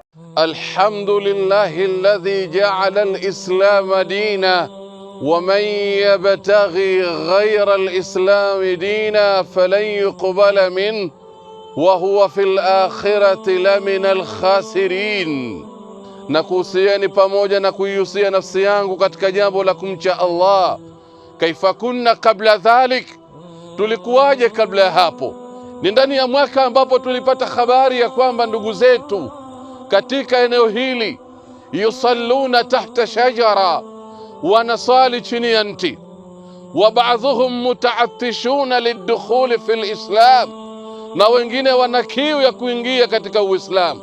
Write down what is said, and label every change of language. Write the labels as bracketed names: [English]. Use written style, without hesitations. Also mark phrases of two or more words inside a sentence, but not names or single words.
[Arabic] الحمد لله الذي جعل الإسلام دينا ومن يبتغي غير الإسلام دينا فلن يقبل منه وهو في الآخرة لمن الخاسرين. [Swahili] Nakuhusieni pamoja na kuihusia nafsi yangu katika jambo la kumcha Allah. [Arabic] كيف كنا قبل ذلك, [Swahili] tulikuwaje kabla ya hapo? Ni ndani ya mwaka ambapo tulipata habari ya kwamba ndugu zetu katika eneo hili [Arabic] يصلون تحت شجرة, [Swahili] wanasali chini ya mti, [Arabic] وبعضهم متعطشون للدخول في الإسلام, [Swahili] na wengine wana kiu ya kuingia katika Uislamu.